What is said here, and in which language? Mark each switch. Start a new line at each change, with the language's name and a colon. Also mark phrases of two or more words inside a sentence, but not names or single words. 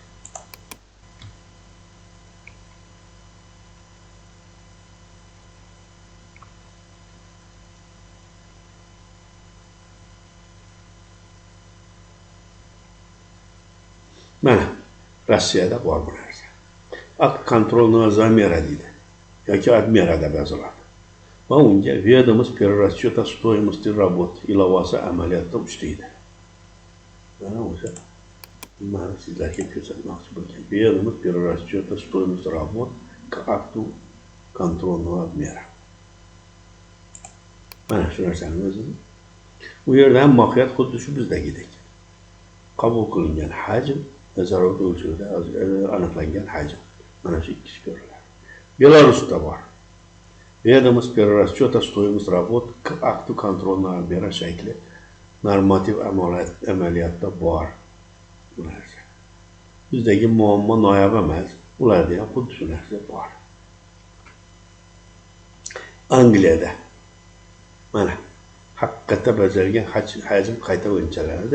Uzbek: Mana Rossiyada bor bu narsa.
Russian: Акт контрольного замера deydi.
Uzbek: Yoki admerada yoziladi. Va unga
Russian: ведомость перерасчета стоимости работ
Uzbek: ilovasi amaliyotda uchlaydi. Mana o'sha mana sizlarga ko'rsatmoqchi bo'lgan
Russian: ведомость перерасчета стоимости работ к акту контрольного обмера.
Uzbek: Mana shu narsani o'zi. U yerda ham mohiyat xuddi shu bizdagidek. Qabul qilingan hajm, nazorat o'lchovida aniqlangan hajm. Mana shu ikkisi ko'riladi. Belarusda bor.
Russian: Ведомость перерасчета стоимости работ к акту контрольного обмера
Uzbek: shakli normativ amaliyotda bor. Bu narsa. Bizdagi muammo noyob emas, ularda ham xuddi shu narsa bor. Angliyada mana haqiqatda bajarilgan hajm qayta o'lchanadi.